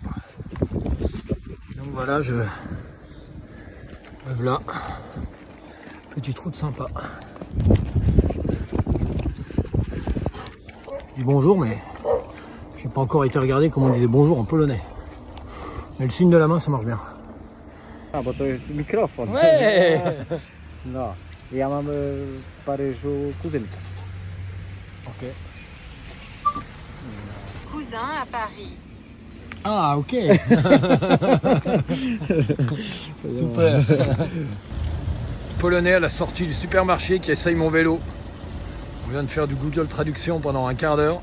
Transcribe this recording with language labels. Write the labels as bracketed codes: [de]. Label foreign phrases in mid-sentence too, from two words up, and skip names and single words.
[fr] Donc voilà, me voilà. Petite route sympa. Je dis bonjour, mais j'ai pas encore été regarder comment on disait bonjour en polonais. Mais le signe de la main, ça marche bien. A, [pl] bo to jest mikrofon. [fr] Ouais. [pl] No, ja mam w Paryżu kuzynkę. Ok. [fr] Cousin à Paris. Ah, ok. Super. Polonais à la sortie du supermarché qui essaye mon vélo. On vient de faire du Google Traduction pendant un quart d'heure.